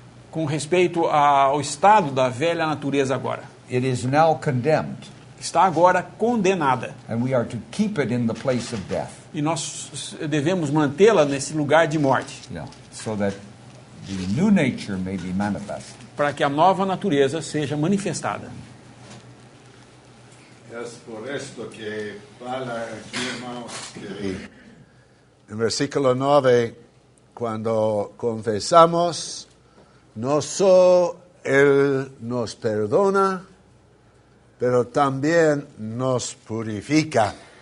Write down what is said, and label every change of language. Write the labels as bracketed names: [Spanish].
[Portuguese] com respeito ao estado da velha natureza agora. [English] It is now condemned, [Portuguese] Está agora condenada. [English] and we are to keep it in the place of death. [Portuguese] E nós devemos mantê-la nesse lugar de morte, [English] So that the new nature may be manifest. [Portuguese] para que a nova natureza seja manifestada. [Spanish] Es por esto que fala aquí, hermanos, que en versículo 9, cuando confesamos, no solo Él nos perdona, pero también nos purifica.